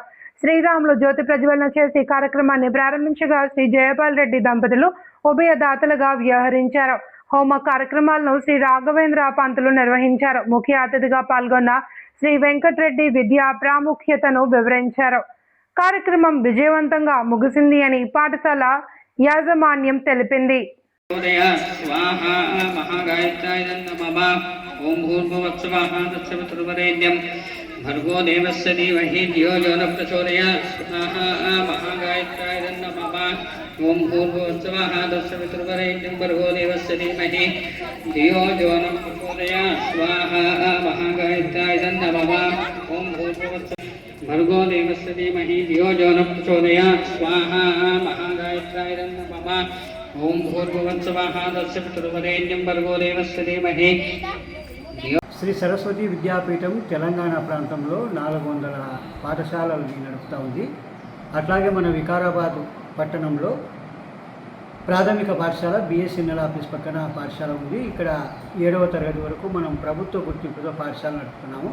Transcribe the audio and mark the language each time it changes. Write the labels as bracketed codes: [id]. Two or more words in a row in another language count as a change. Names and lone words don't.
[te] శ్రీరాములు జ్యోతి ప్రజ్వలన చేసి కార్యక్రమాన్ని ప్రారంభించగా శ్రీ జయపాల్ రెడ్డి దంపతులు ఉభయదాతలుగా వ్యవహరించారు. హోమ కార్యక్రమాలను శ్రీ రాఘవేంద్ర పంతులు నిర్వహించారు. ముఖ్య అతిథిగా పాల్గొన్న శ్రీ వెంకటరెడ్డి విద్యా ప్రాముఖ్యతను వివరించారు. కార్యక్రమం విజయవంతంగా ముగిసింది అని పాఠశాల యాజమాన్యం తెలిపింది. [sa] भर्गो देवस्य धीमहि धियो यो न प्रचोदयात् स्वाहा महागायत्राय नमः ओम भूर्भुवस्सुवः तत्सवितुर्वरेण्यं भर्गो देवस्य धीमहि धियो यो न प्रचोदयात् स्वाहा महागायत्राय नमः ओम भूर्भुवस्सुवः भर्गो देवस्य धीमहि धियो यो न प्रचोदयात् स्वाहा महागायत्राय नमः ओम भूर्भुवस्सुवः तत्सवितुर्वरेण्यं भर्गो देवस्य धीमहि [te] శ్రీ సరస్వతి విద్యాపీఠం తెలంగాణ ప్రాంతంలో 400 పాఠశాలలు నడుపుతూ ఉంది. అట్లాగే మన వికారాబాద్ పట్టణంలో ప్రాథమిక పాఠశాల బిఎస్ఎన్ఎల్ ఆఫీస్ పక్కన పాఠశాల ఉంది. ఇక్కడ 7వ తరగతి వరకు మనం ప్రభుత్వ గుర్తింపుతో పాఠశాల నడుపుతున్నాము.